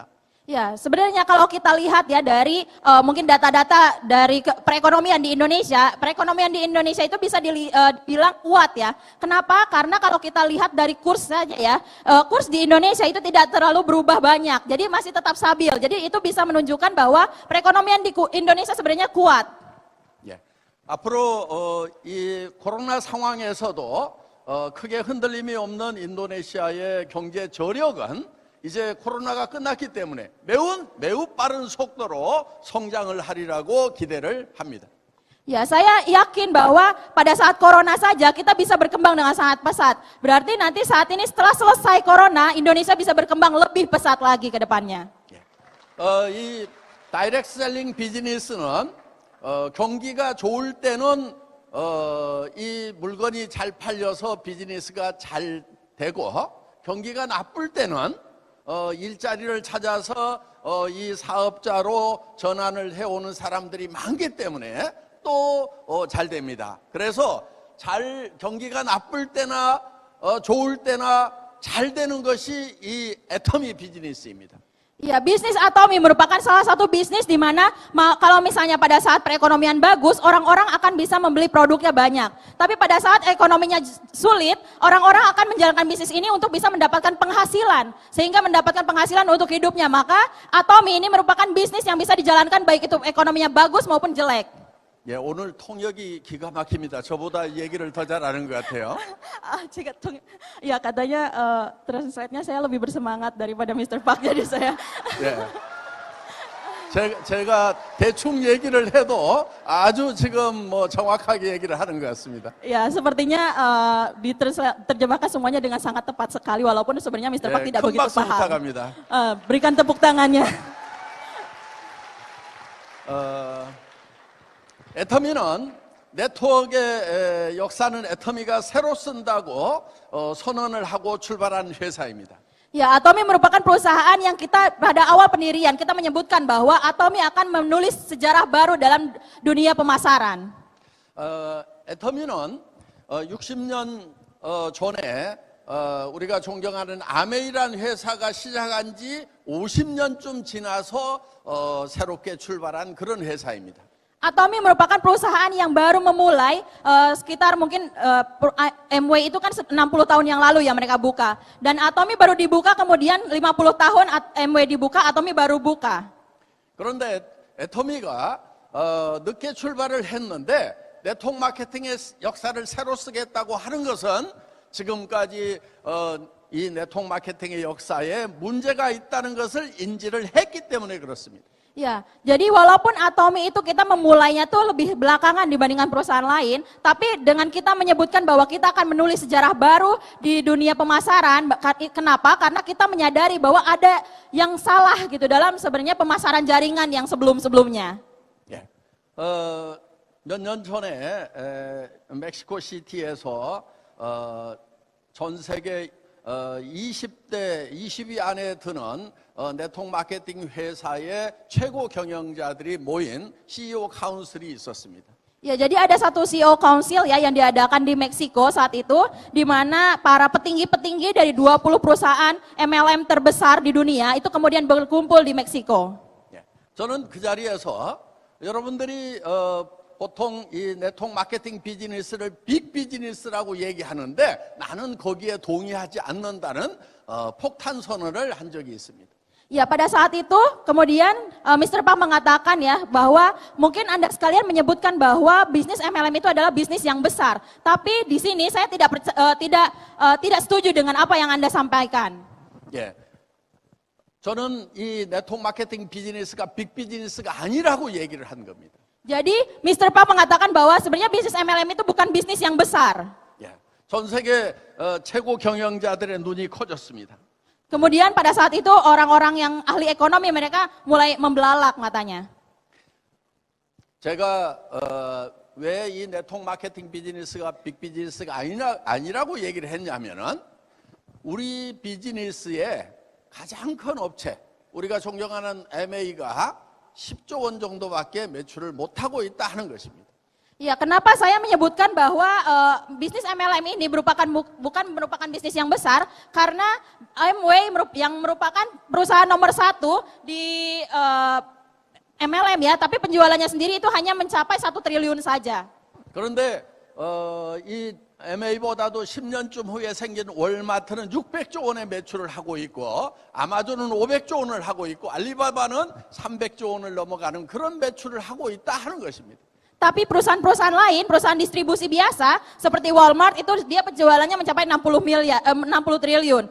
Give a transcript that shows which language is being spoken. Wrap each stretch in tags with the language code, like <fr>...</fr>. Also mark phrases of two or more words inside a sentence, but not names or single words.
<id>Ya, sebenarnya kalau kita lihat ya dari mungkin data-data dari perekonomian di Indonesia itu bisa dibilang kuat ya. Kenapa? Karena kalau kita lihat dari kurs saja ya, kurs di Indonesia itu tidak terlalu berubah banyak. Jadi masih tetap stabil. Jadi itu bisa menunjukkan bahwa perekonomian di Indonesia sebenarnya kuat.</id> <ko>예. 앞으로 이 코로나 상황에서도 크게 흔들림이 없는 인도네시아의 경제 저력은 이제 코로나가 끝났기 때문에 매우 빠른 속도로 성장을 하리라고 기대를 합니다.</ko> <id>Ya, saya yakin bahwa pada saat corona saja kita bisa berkembang dengan sangat pesat. Berarti nanti saat ini setelah selesai corona, Indonesia bisa berkembang lebih pesat lagi ke depannya.</id> <ko>이 다이렉트 셀링 비즈니스는 경기가 좋을 때는 이 물건이 잘 팔려서 비즈니스가 잘 되고 경기가 나쁠 때는 일자리를 찾아서 이 사업자로 전환을 해오는 사람들이 많기 때문에 또 잘 됩니다. 그래서 경기가 나쁠 때나 좋을 때나 잘 되는 것이 이 애터미 비즈니스입니다.</ko> <id>Ya, bisnis Atomy merupakan salah satu bisnis di mana kalau misalnya pada saat perekonomian bagus, orang-orang akan bisa membeli produknya banyak. Tapi pada saat ekonominya sulit, orang-orang akan menjalankan bisnis ini untuk bisa mendapatkan penghasilan. Sehingga mendapatkan penghasilan untuk hidupnya. Maka Atomy ini merupakan bisnis yang bisa dijalankan baik itu ekonominya bagus maupun jelek.</id> <ko>예, 오늘 통역이 기가 막힙니다. 저보다 얘기를 더 잘 아는 것 같아요.</ko> <id>Ya katanya translate-nya saya lebih bersemangat daripada Mr. Park jadi saya.</id> <ko>예. 제가 대충 얘기를 해도 아주 지금 뭐 정확하게 얘기를 하는 것 같습니다.</ko> <id>Ya, sepertinya diterjemahkan semuanya dengan sangat tepat sekali walaupun sebenarnya Mr. Park tidak</id> <ko>큰</ko> <id>begitu</id> <ko>박수</ko> <id>paham.</id> <ko>부탁합니다.</ko> <id>Berikan tepuk tangannya.</id> <ko>애터미는 네트워크의 역사는 애터미가 새로 쓴다고 선언을 하고 출발한 회사입니다.</ko> <id>Ya, Atomy merupakan perusahaan yang kita pada awal pendirian kita menyebutkan bahwa Atomy akan menulis sejarah baru dalam dunia pemasaran.</id> <ko>애터미는 60년 전에 우리가 존경하는 아메이란 회사가 시작한 지 50년쯤 지나서 새롭게 출발한 그런 회사입니다.</ko> <id>Atomi merupakan perusahaan yang baru memulai sekitar mungkin Amway itu kan 60 tahun yang lalu ya mereka buka. Dan Atomi baru dibuka kemudian 50 tahun Amway dibuka, Atomi baru buka.</id> <ko>그런데 애터미가 늦게 출발을 했는데 네트워크 마케팅의 역사를 새로 쓰겠다고 하는 것은 지금까지 이 네트워크 마케팅의 역사에 문제가 있다는 것을 인지를 했기 때문에 그렇습니다.</ko> <id>Ya, jadi walaupun Atomi itu kita memulainya tuh lebih belakangan dibandingkan perusahaan lain, tapi dengan kita menyebutkan bahwa kita akan menulis sejarah baru di dunia pemasaran, kenapa? Karena kita menyadari bahwa ada yang salah gitu dalam sebenarnya pemasaran jaringan yang sebelum-sebelumnya.</id> <ko>예. 몇 년 전에 멕시코 시티에서 전 세계 20대, 20위 안에 드는 네트워크 마케팅 회사의 최고 경영자들이 모인 CEO 카운슬이 있었습니다.</ko> <id>Ya, jadi ada satu</id> <en>CEO Council</en> <id>ya yang diadakan di Meksiko saat itu, di mana para petinggi-petinggi dari 20 perusahaan MLM terbesar di dunia itu kemudian berkumpul di Meksiko.</id> <ko>예. 저는 그 자리에서 여러분들이 보통 이 네트워크 마케팅 비즈니스를 빅 비즈니스라고 얘기하는데 나는 거기에 동의하지 않는다는 폭탄 선언을 한 적이 있습니다.</ko> <id>Ya, pada saat itu kemudian Mr. Pak mengatakan ya bahwa mungkin Anda sekalian menyebutkan bahwa bisnis MLM itu adalah bisnis yang besar. Tapi di sini saya tidak setuju dengan apa yang Anda sampaikan.</id> <ko>예. 저는 이 네트워크 마케팅 비즈니스가 빅 비즈니스가 아니라고 얘기를 한 겁니다.</ko> <id>Jadi Mr. Pak mengatakan bahwa sebenarnya bisnis MLM itu bukan bisnis yang besar.</id> <ko>예. 전 세계 최고 경영자들의 눈이 커졌습니다.</ko> <id>Kemudian pada saat itu orang-orang yang ahli ekonomi mereka mulai membelalak matanya.</id> <ko>제가 왜 이 네트워크 마케팅 비즈니스가 빅 비즈니스가 아니라고 얘기를 했냐면은 우리 비즈니스의 가장 큰 업체, 우리가 존경하는 MA가 10조 원 정도밖에 매출을 못하고 있다 하는 것입니다.</ko> <id>Ya, kenapa saya menyebutkan bahwa bisnis MLM ini bukan merupakan bisnis yang besar karena Amway yang merupakan perusahaan nomor 1 di MLM ya, tapi penjualannya sendiri itu hanya mencapai 1 triliun saja.</id> <ko>그런데 이 MA보다도 10년쯤 후에 생긴 월마트는 600조 원의 매출을 하고 있고 아마존은 500조 원을 하고 있고 알리바바는 300조 원을 넘어가는 그런 매출을 하고 있다 하는 것입니다.</ko> <id>Tapi perusahaan-perusahaan lain, perusahaan distribusi biasa seperti Walmart itu dia penjualannya mencapai 60 triliun.</id>